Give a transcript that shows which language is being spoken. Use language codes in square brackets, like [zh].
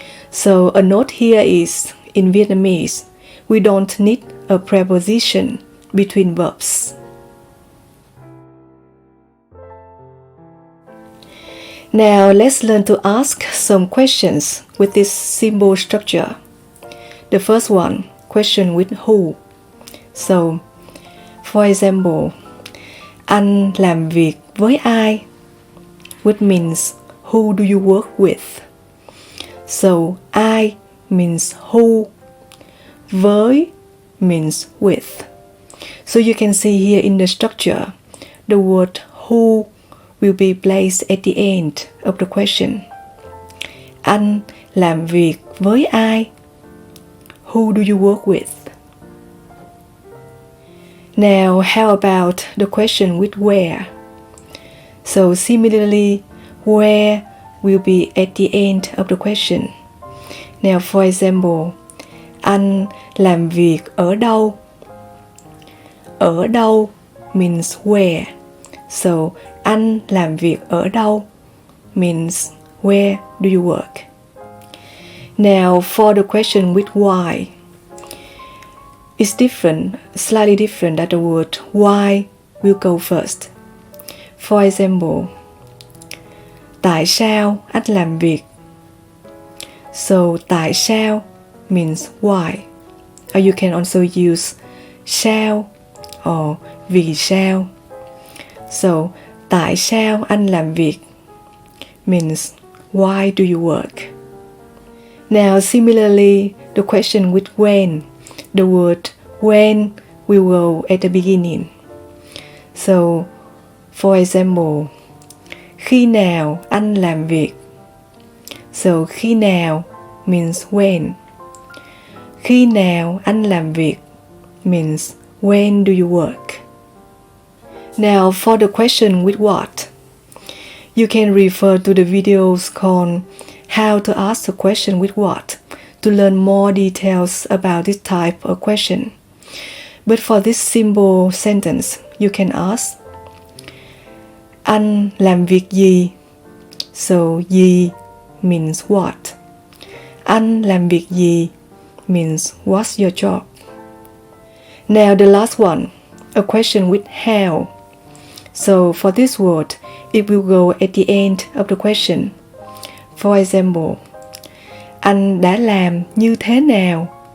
[en] So a note here is, in Vietnamese, we don't need a preposition between verbs. Now let's learn to ask some questions with this symbol structure. The first one, question with who. So, for example, [vi] anh làm việc với ai? [en] Which means, who do you work with? So, I means who, với means with. So you can see here in the structure, the word who will be placed at the end of the question. [vi] Anh làm việc với ai? [en] Who do you work with? Now, how about the question with where? So similarly, where will be at the end of the question. Now, for example, [vi] anh làm việc ở đâu? [en] Ở đâu means where. So, [vi] anh làm việc ở đâu [en] means where do you work? Now, for the question with why, it's different, slightly different that the word why will go first. For example, [vi] tại sao anh làm việc? [en] So, tại sao means why. Or you can also use sao or vì sao. So, [vi] tại sao anh làm việc [en] means why do you work? Now, similarly, the question with when, the word when will go at the beginning. So, for example, [vi] khi nào anh làm việc? [en] So, khi nào means when. [vi] Khi nào anh làm việc [en] means when do you work? Now, for the question with what, you can refer to the videos called How to Ask a Question with What to learn more details about this type of question. But for this simple sentence, you can ask, [vi] anh làm việc gì? [en] So, gì means what. [vi] Anh làm việc gì [en] means what's your job. Now, the last one, a question with how. So, for this word, it will go at the end of the question. For example, [vi] anh đã làm như thế nào?